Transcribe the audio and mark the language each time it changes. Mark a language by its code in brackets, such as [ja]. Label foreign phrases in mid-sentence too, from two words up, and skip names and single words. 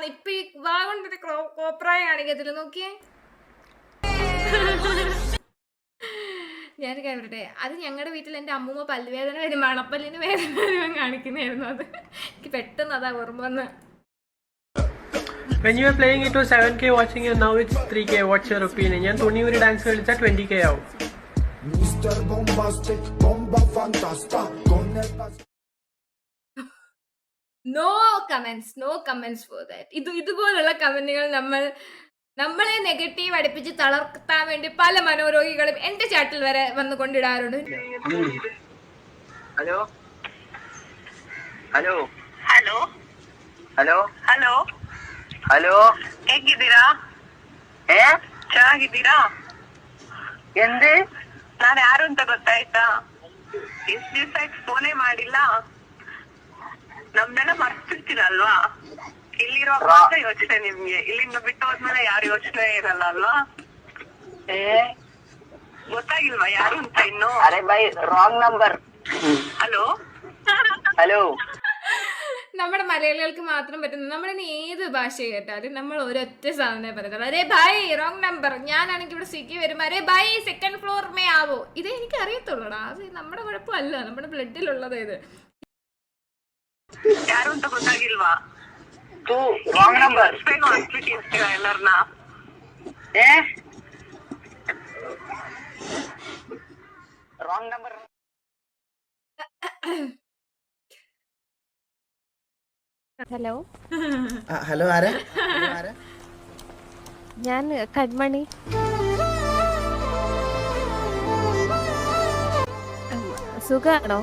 [ml] ഇപ്പൊ ഈ വാ കൊണ്ടൊരു കോപ്രായ കാണിക്കത്തില്ല. നോക്കിയേ, ഞാൻ കേട്ടെ. അത് ഞങ്ങളുടെ വീട്ടിൽ എൻ്റെ അമ്മൂമ്മ പല്ലുവേദന വരും, മണപ്പല്ലിന് വേദന വരുമ്പോൾ കാണിക്കുന്നതായിരുന്നു. അത് എനിക്ക് പെട്ടെന്ന് അതാ ഓർമ്മ വന്ന്. [en] When you were playing it was 7k watching and now it's 3k. What's your opinion? [ml] ഞാൻ തുണിയൊരു ഡാൻസ് കളിച്ചാൽ 20k ആവും. [en] No comments for that. [ml] ഇതുപോലുള്ള കമന്റുകൾ നമ്മളെ നെഗറ്റീവ് അടുപ്പിച്ച് തളർത്താൻ വേണ്ടി പല മനോരോഗികളും എന്റെ ചാറ്റിൽ വരെ വന്ന് കൊണ്ടിടാറുണ്ട്. ഹലോ ഹലോ [kn] ಹಲೋ ಹಲೋ ಹಲೋ ಹಲೋ ಹೇಗಿದ್ದೀರಾ? ಚೆನ್ನಾಗಿದ್ದೀರಾ? [ml] എന്ത്? [kn] ನಾನು ಯಾರು ಅಂತ ಗೊತ್ತಾಯ್ತಾ? ಎಷ್ಟು ದಿವಸ ಆಯ್ತು ಫೋನೇ ಮಾಡಿಲ್ಲ. ನಮ್ದೆಲ್ಲ ಮರ್ತಿರ್ತೀರಲ್ವಾ? ಇಲ್ಲಿರೋ ಮಾತ್ರ ಯೋಚನೆ ನಿಮ್ಗೆ, ಇಲ್ಲಿಂದ ಬಿಟ್ಟು ಹೋದ್ಮೇಲೆ ಯಾರು ಯೋಚನೆ ಇರಲ್ಲ ಅಲ್ವಾ? ಗೊತ್ತಾಗಿಲ್ವಾ ಯಾರು ಅಂತ ಇನ್ನು? [hi] अरे भाई [en] wrong number. [kn] ಹಲೋ [ml] ഹലോ. നമ്മുടെ മലയാളികൾക്ക് മാത്രം പറ്റുന്നത്. നമ്മളിനി ഏത് ഭാഷ കേട്ടാലും നമ്മൾ ഒരൊറ്റ സാധനം പറയുന്നത്, [hi] अरे भाई [en] wrong number. [ml] ഞാനാണെങ്കിൽ ഇവിടെ സ്വിഗ്ഗി വരുമ്പോൾ [hi] अरे भाई [en] second floor [hi] में आओ. [ml] ഇതേ എനിക്ക് അറിയത്തുള്ളൂടാ. അത് നമ്മുടെ കുഴപ്പമല്ല, നമ്മുടെ ബ്ലഡിലുള്ളത് ഇത്. [kn] ಯಾರು ಅಂತ ಗೊತ್ತಾಗಿಲ್ವಾ? [en] wrong number. [kn] ಹಾಕ್ಬಿಟ್ಟಿರ್ತೀರಾ ಎಲ್ಲರನ್ನ? [en] wrong number. [ml] ഹലോ ഹലോ ആരാ? ഞാൻ കൺമണി. സുഖാണോ?